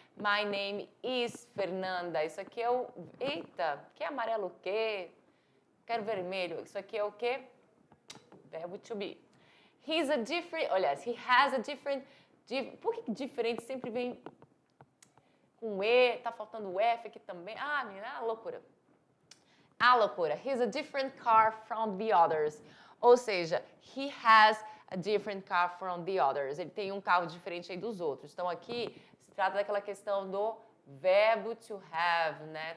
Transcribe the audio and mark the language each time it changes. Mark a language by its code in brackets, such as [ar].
[en] My name is Fernanda. [pt] Isso aqui é o... Eita, que amarelo o quê? Quero vermelho. Isso aqui é o quê? Verbo to be. [en] He's a different... [pt] Olha, [en] he has a different... [pt] Por que diferente sempre vem com E? Tá faltando o F aqui também. Ah, menina, loucura. Loucura. [en] He's a different car from the others. [pt] Ou seja, [en] he has a different car from the others. [pt] Ele tem um carro diferente aí dos outros. Então, aqui se trata daquela questão do verbo to have, né?